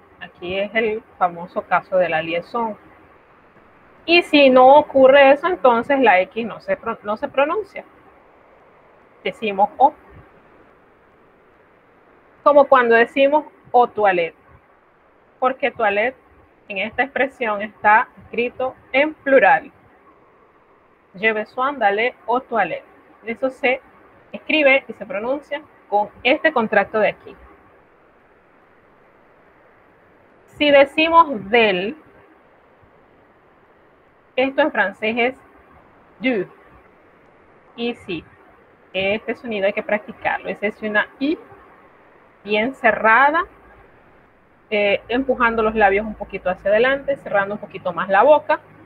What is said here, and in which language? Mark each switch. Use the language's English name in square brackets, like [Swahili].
[Spanish] Aquí es el famoso caso de la liaison. Y si no ocurre eso, entonces la X no se pronuncia. Decimos O. Como cuando decimos o toilette. Porque toilette en esta expresión está escrito en plural. [French] Je besoin d'aller au toilette. [Spanish] Eso se escribe y se pronuncia con este contracto de aquí. Si decimos del, esto en francés es du. Y sí, este sonido hay que practicarlo. Esa es una I bien cerrada, empujando los labios un poquito hacia adelante, cerrando un poquito más la boca.